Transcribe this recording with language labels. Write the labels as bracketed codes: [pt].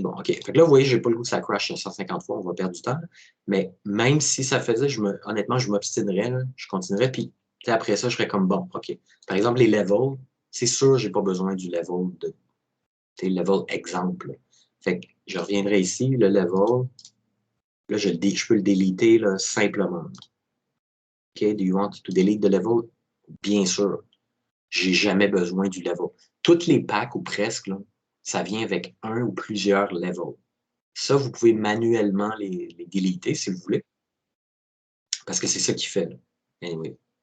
[fr] Bon, OK. Fait que là, vous voyez, je n'ai pas le goût que ça crash 150 fois, on va perdre du temps. Mais même si ça faisait, honnêtement, je m'obstinerais, je continuerais. Puis après ça, je serais comme bon, OK. Par exemple, les levels, c'est sûr, je n'ai pas besoin du level level exemple. Fait que je reviendrai ici, le level. Là, je peux le déliter là, simplement. [en] OK, do you want to delete the level? [fr] Bien sûr. J'ai jamais besoin du level. Toutes les packs, ou presque, là, ça vient avec un ou plusieurs levels. Ça, vous pouvez manuellement les déliter si vous voulez. Parce que c'est ça qu'il fait. Là. Anyway.